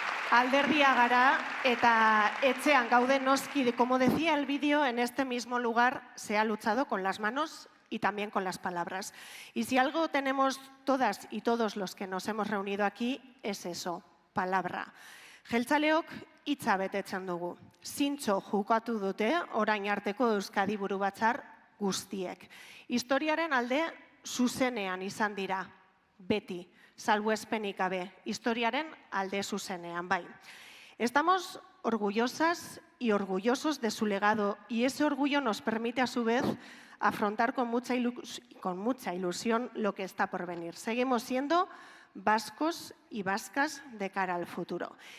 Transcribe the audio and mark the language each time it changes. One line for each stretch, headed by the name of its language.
Basque: Alderdia gara eta etxean gaude noski,
Spanish: como decía el vídeo, en este mismo lugar se ha luchado con las manos y también con las palabras. Y si algo tenemos todas y todos los que nos hemos reunido aquí, es eso, palabra.
Basque: Jeltzaleok hitza betetzen dugu. Zintzo jokatu dute orain arteko Euskadi Burubatzar guztiek. Historiaren alde zuzenean izan dira, beti. Salbuespenik gabe, historiaren alde zuzenean, bai.
Spanish: Estamos orgullosas y orgullosos de su legado y ese orgullo nos permite a su vez afrontar con mucha ilusión lo que está por venir. Seguimos siendo vascos y vascas de cara al futuro.